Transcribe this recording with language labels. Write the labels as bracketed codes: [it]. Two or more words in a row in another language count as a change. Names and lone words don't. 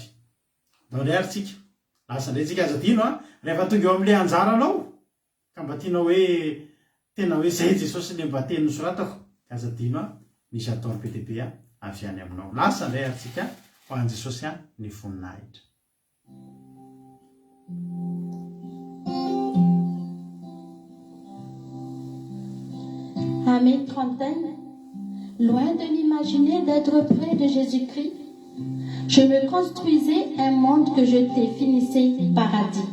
[mg] Ndao indray ary tsika. Lasa indray tsika aza dino rehefa tonga eo amin'ilay anjaranao ka mba tianao hoe tena hoe zay Jesosy ilay mba teny nosoratako. Aza dino misy ataony be dehibe avy any aminao. Lasa indray ary tsika ho an'i Jesosy ny voninahitra. [fr] À mes trentaines, loin de m'imaginer d'être près de Jésus-Christ, je me construisais un monde que je définissais paradis.